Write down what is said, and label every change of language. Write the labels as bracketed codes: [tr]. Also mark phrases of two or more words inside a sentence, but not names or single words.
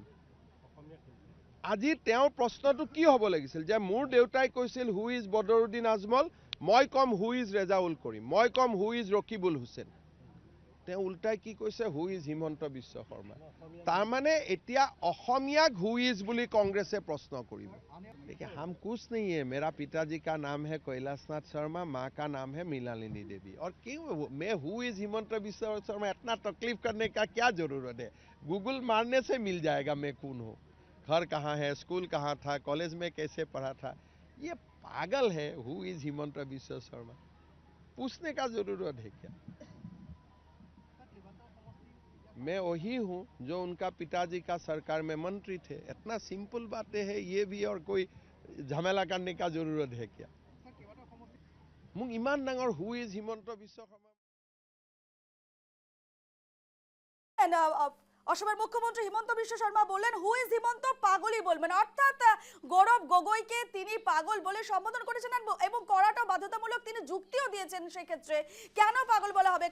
[as] আজি তেওঁৰ প্ৰশ্নটো কি হ'ব লাগিছিল যে মোৰ দেউতাই কৈছিল [en] who is [as] বদৰুদ্দিন আজমল, মই ক'ম [en] who is [as] ৰেজাউল কৰিম, মই ক'ম [en] who is [as] ৰকিবুল হুছেইন। তেওঁ উল্টাই কি কৈছে [en] who is [as] হিমন্ত বিশ্ব শৰ্মা তাৰমানে এতিয়া অসমীয়াক [en] who is [as] বুলি কংগ্ৰেছে প্ৰশ্ন কৰিব [hi] देखिए हम कुछ नहीं है मेरा पिताजी का नाम है कैलाशनाथ शर्मा माँ का नाम है मीनालिनी देवी और क्यों मैं [en] who is [hi] हिमंत बिश्व शर्मा इतना तकलीफ करने का क्या जरूरत है गूगल मारने से मिल जाएगा मैं कौन हूँ घर कहाँ है स्कूल कहाँ था कॉलेज में कैसे पढ़ा था ये पागल है [en] who is [hi] हिमंत बिश्व शर्मा पूछने का जरूरत है क्या मैं वही हूँ जो उनका पिताजी का सरकार में मंत्री थे इतना सिंपल बातें है ये भी और कोई झमेला करने का जरूरत है क्या मुझ इमान डांगर [en] who is [hi] हिमंत बिश्व शर्मा [bn] অসমের মুখ্যমন্ত্রী হিমন্ত বিশ্ব শর্মা বললেন [en] who is [bn] হিমন্ত পাগলই বলবেন অর্থাৎ গৌরব গগৈকে তিনি পাগল বলে সম্বোধন করেছেন এবং করাটা বাধ্যতামূলক তিনি যুক্তিও দিয়েছেন সেই ক্ষেত্রে কেন পাগল বলা হবে